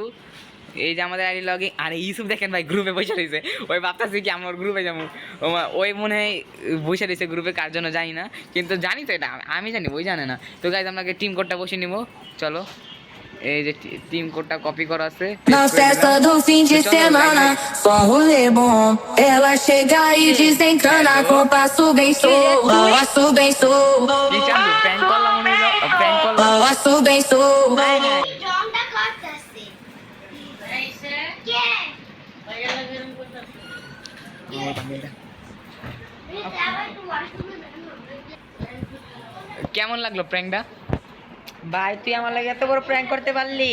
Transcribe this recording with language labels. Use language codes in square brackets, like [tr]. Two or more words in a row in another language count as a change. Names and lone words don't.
[bn] এই যে আমাদের আইডি [en] log in. [bn] আর ইউসুফ দেখেন ভাই গ্রুপে বসে রয়েছে, ওই ভাবতেছি কি আমরা গ্রুপে যাবো। ওই মনে হয় বসে রয়েছে গ্রুপে, কার জন্য জানি না, কিন্তু জানি তো এটা, আমি জানি ওই জানে না। তো গাইজ আপনাকে [en] team codeটা [bn] বসে নিব, চলো। এই যে [en] team codeটা [bn] কপি করা আছে। [pt] Na festa do fim de semana, só rolê bom. Ela chega e desencana com passo bem solto, passo bem solto, [bn] কি চান্দু প্র্যাঙ্ক করলাম মনে হলো, প্র্যাঙ্ক করলাম। [pt] passo bem solto. [bn] রংটা করতেছে কে কেমন লাগলো প্র্যাঙ্কটা? ভাই তুই আমার লাগে এত বড় প্র্যাঙ্ক করতে পারলি?